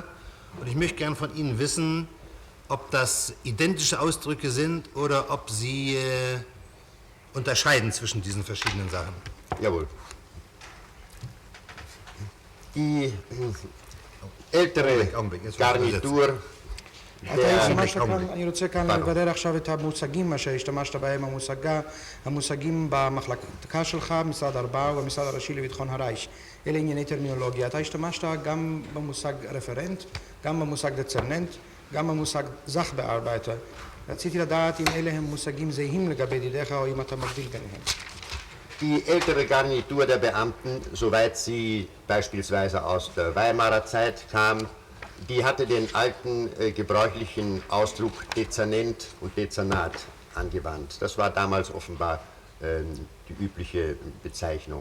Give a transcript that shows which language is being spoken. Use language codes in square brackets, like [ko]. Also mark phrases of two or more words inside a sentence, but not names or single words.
[de] Und ich möchte gern von Ihnen wissen, ob das identische Ausdrücke sind oder ob Sie unterscheiden zwischen diesen verschiedenen Sachen. Jawohl. Die ältere Garnitur [he] אני רוצה כאן לבדר עכשיו את המושגים אשר השתמשת בהם, המושגים במחלקה שלך, משרד 4 ובמשרד הראשי לביטחון הרייך. אלה ענייני טרמינולוגיה. אתה השתמשת גם במושג רפרנט, גם במושג דצרננט, גם במושג זכבארבייטר. רציתי לדעת אם אלה הם מושגים זהים לגבי ידידיך או אם אתה מבדיל ביניהם. [de] Die ältere Garnitur der Beamten, soweit sie beispielsweise aus der Weimarer Zeit kam, die hatte den alten gebräuchlichen Ausdruck Dezernent und Dezernat angewandt. Das war damals offenbar die übliche Bezeichnung.